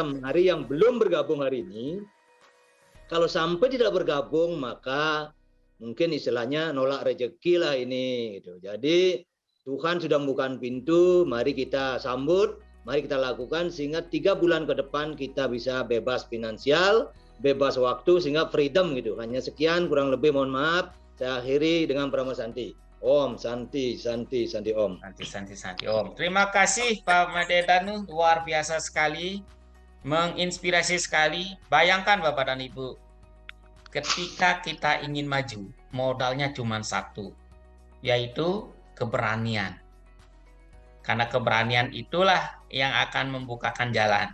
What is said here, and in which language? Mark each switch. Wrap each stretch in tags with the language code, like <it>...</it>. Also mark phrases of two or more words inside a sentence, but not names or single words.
<id>Mari yang belum bergabung hari ini, kalau sampai tidak bergabung maka mungkin istilahnya nolak rezeki lah ini gitu. Jadi Tuhan sudah membuka pintu, mari kita sambut. Mari kita lakukan sehingga 3 bulan ke depan kita bisa bebas finansial, bebas waktu, sehingga freedom gitu. Hanya sekian, kurang lebih mohon maaf. Saya akhiri dengan Prama Santi.</id> <sa>Om, Santi, Santi, Santi Om. Santi Om.</sa> <id>Terima kasih Pak Made Danu, luar biasa sekali, menginspirasi sekali. Bayangkan Bapak dan Ibu, ketika kita ingin maju, modalnya cuma satu, yaitu keberanian. Karena keberanian itulah yang akan membukakan jalan.</id>